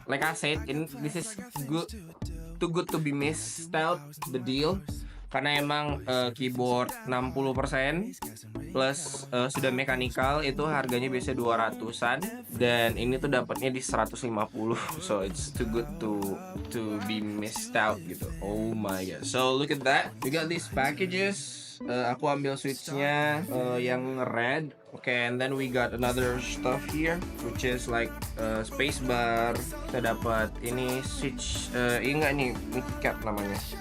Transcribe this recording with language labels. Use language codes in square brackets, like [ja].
[en] Like I said, this is too good to be missed out the deal. [id] Karena emang keyboard 60% plus sudah mechanical itu harganya biasa 200-an dan ini tuh dapatnya di 150. [en] So it's too good to be missed out [id] gitu. [en] Oh my god. So look at that. We got these packages. [id] Aku ambil switchnya yang red. [en] Okay, and then we got another stuff here which is like space bar. [id] Kita dapat ini switch enggak nih, mic cap namanya.